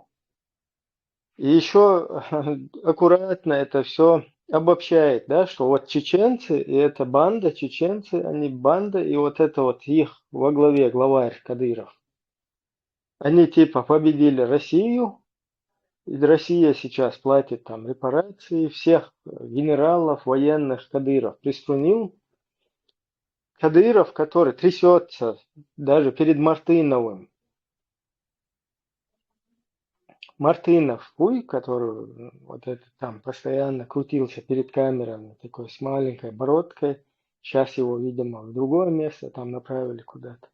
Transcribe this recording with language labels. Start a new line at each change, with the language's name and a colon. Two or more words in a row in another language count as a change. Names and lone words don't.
Russian: И еще аккуратно это все обобщает, да, что вот чеченцы, и эта банда, чеченцы, они банда, и вот это вот их во главе главарь Кадыров. Они типа победили Россию, и Россия сейчас платит там репарации, всех генералов, военных Кадыров приструнил. Кадыров, который трясется даже перед Мартыновым. Мартынов, хуй, который вот этот там постоянно крутился перед камерами, такой с маленькой бородкой. Сейчас его, видимо, в другое место там направили куда-то.